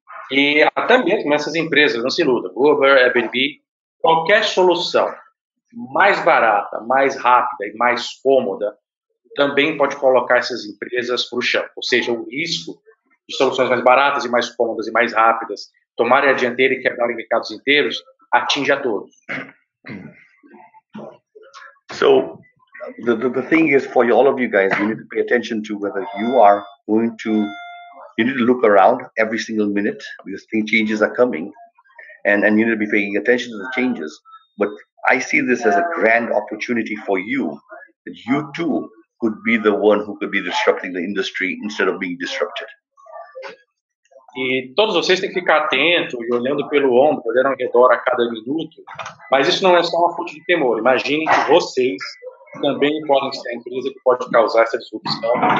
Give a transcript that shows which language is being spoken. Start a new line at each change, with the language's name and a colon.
Portuguese: E até mesmo essas empresas não se iludam, Uber, Airbnb, qualquer solução mais barata, mais rápida e mais cômoda também pode colocar essas empresas para o chão. Ou seja, o risco de soluções mais baratas e mais cômodas e mais rápidas tomarem a dianteira e quebrarem mercados inteiros atinge a todos.
English: So the thing is, for all of you guys, you need to pay attention to whether you are going to, you need to look around every single minute because changes are coming, and you need to be paying attention to the changes. But I see this as a grand opportunity for you, that you too could be the one who could be disrupting the industry instead of being disrupted.
Portuguese: E todos vocês têm que ficar atentos e olhando pelo ombro, olhando ao redor a cada minuto, mas isso não é só uma fonte de temor. Imaginem que vocês também podem ser a empresa que pode causar essa disrupção.